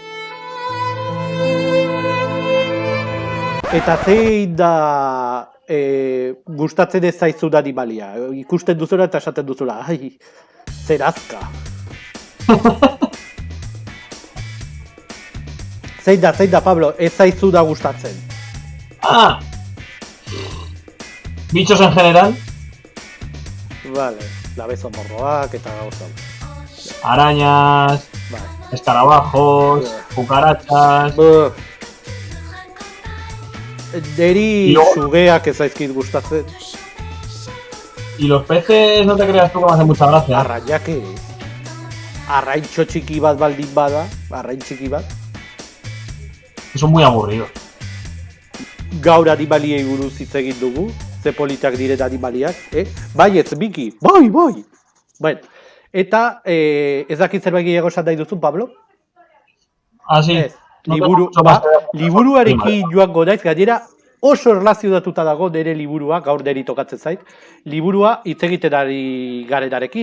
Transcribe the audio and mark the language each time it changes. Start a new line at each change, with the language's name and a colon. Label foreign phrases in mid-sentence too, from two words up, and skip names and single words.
Basque: Eta zein da gustatzen ez zaizun animalia. Ikusten duzula eta esaten duzula. Ai, zer azka. Zein da, Pablo, ez zaizu da gustatzen.
Spanish: Ah! Bichos en general. Vale,
Basque: labezomorroak eta gauza.
Spanish: Arañas, Vale. escarabajos, cucarachas...
Basque: Neri sugeak ez zaizkit gustatzen.
Spanish: Y los peces, no te creas tú que me hacen mucha gracia.
Basque: Arrainak ez. Arraintxo txiki bat baldin bada, arrain txiki bat.
Spanish: Son muy aburridos.
Basque: Gaur animaliei buruz hitz egin dugu, ze politak diren animaliak, Bai, ez, Miki, bai! Bueno, eta ez dakit zerbait gehiago esan nahi duzu, Pablo?
Spanish: Ah, sí.
Basque: Ez, liburuarekin joango naiz, gainera oso erlazionatuta dago nire liburua, gaur niri tokatzen zait, liburua hitz egiten ari garenarekin.